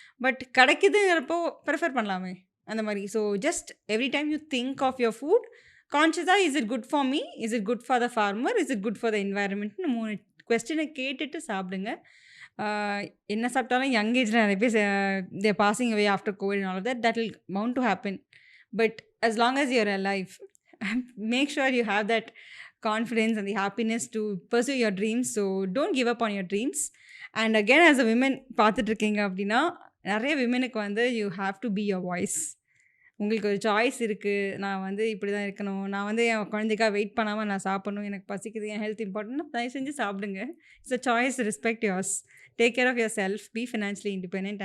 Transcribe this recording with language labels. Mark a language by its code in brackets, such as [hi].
[en] but [ta] கிடைக்குதுங்கிறப்போ prefer பண்ணலாமே அந்த மாரி. [en] So just every time you think of your food கான்ஷியஸா is it good for me? Is it good for the farmer? Is it good for the என்வாயர்மெண்ட்னு 3 [ta] கொஸ்டினை கேட்டுட்டு சாப்பிடுங்க. என்ன சாப்பிட்டாலும் [en] Young ஏஜ்ல நிறைய பேர் they're passing away after COVID and all of that that will bound to happen. But as long as you're alive, make sure you have that confidence and the happiness to pursue your dreams. So don't give up on your dreams. And again, as a women [ta] பார்த்துட்டு இருக்கீங்க அப்படின்னா நிறைய [en] விமனுக்கு வந்து you have to be your voice. [ta] உங்களுக்கு ஒரு choice இருக்குது. நான் வந்து இப்படி தான் இருக்கணும். நான் வந்து என் குழந்தைக்காக வெயிட் பண்ணாமல் நான் சாப்பிடணும். எனக்கு பசிக்குது. என் ஹெல்த் இம்பார்ட்டன்ட்னா தயவு செஞ்சு சாப்பிடுங்க. [en] It's a choice. Respect yours. Take care of yourself. Be financially independent.